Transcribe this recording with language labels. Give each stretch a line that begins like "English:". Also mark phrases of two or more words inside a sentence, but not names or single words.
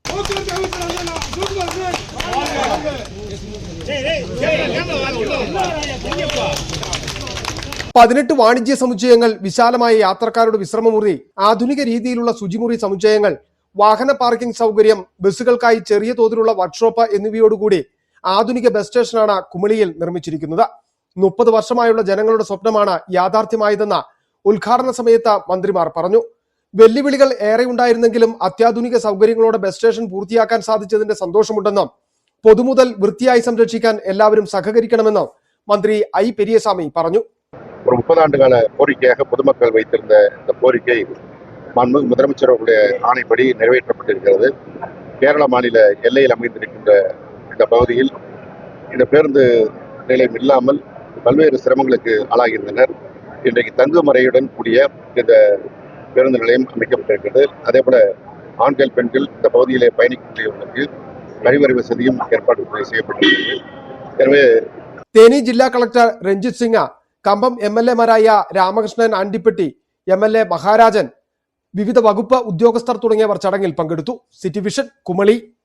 Malayalam: 18 വാണിജ്യ സമുച്ചയങ്ങൾ, വിശാലമായ യാത്രക്കാരുടെ വിശ്രമമുറി, ആധുനിക രീതിയിലുള്ള ശുചിമുറി സമുച്ചയങ്ങൾ, വാഹന പാർക്കിംഗ് സൗകര്യം, ബസ്സുകൾക്കായി ചെറിയ തോതിലുള്ള വർക്ക്ഷോപ്പ് എന്നിവയോടുകൂടി ആധുനിക ബസ് സ്റ്റേഷനാണ് കുമളിയിൽ നിർമ്മിച്ചിരിക്കുന്നത്. 30 വർഷമായുള്ള ജനങ്ങളുടെ സ്വപ്നമാണ് യാഥാർത്ഥ്യമായതെന്ന് ഉദ്ഘാടന സമയത്ത് മന്ത്രിമാർ പറഞ്ഞു. വെല്ലുവിളികൾ ഏറെ ഉണ്ടായിരുന്നെങ്കിലും അത്യാധുനിക സൗകര്യങ്ങളോടെ ബസ് സ്റ്റേഷൻ പൂർത്തിയാക്കാൻ സാധിച്ചതിന്റെ സന്തോഷമുണ്ടെന്നും പൊതുമുതൽ വൃത്തിയായി സംരക്ഷിക്കാൻ എല്ലാവരും
Tamil: சககரிக்கணும்னு மந்திரி ஐ.
Malayalam: பெரியசாமி പറഞ്ഞു.
Tamil: ஒரு 30 ஆண்டுகால கோரிக்கையாக பொதுமக்கள் வைத்திருந்த இந்த கோரிக்கை மாண்புமிகு முதலமைச்சர் அவருடைய ஆணைப்படி நிறைவேற்றப்பட்டிருக்கிறது. கேரள மாநில எல்லையில் அமைந்திருக்கின்ற இந்த பகுதியில் இந்த பேருந்து நிலையம் இல்லாமல் பல்வேறு சிரமங்களுக்கு ஆளாகியிருந்தனர். இன்றைக்கு தங்குமறையுடன் கூடிய இந்த பேருந்து நிலையம் அமைக்கப்பட்டிருக்கிறது. அதே போல ஆண்கள் பெண்கள் இந்த பகுதியிலே பயணிக்கக்கூடியவர்களுக்கு கழிவறை வசதியும் ஏற்பாடு செய்யப்பட்டிருக்கிறது. எனவே
Malayalam: തേനി ജില്ലാ കളക്ടർ രഞ്ജിത് സിംഗ്, കമ്പം MLA-മാരായ രാമകൃഷ്ണൻ ആണ്ടിപ്പെട്ടി, MLA മഹാരാജൻ, വിവിധ വകുപ്പ് ഉദ്യോഗസ്ഥർ തുടങ്ങിയവർ ചടങ്ങിൽ പങ്കെടുത്തു. സിറ്റി വിഷൻ, കുമളി.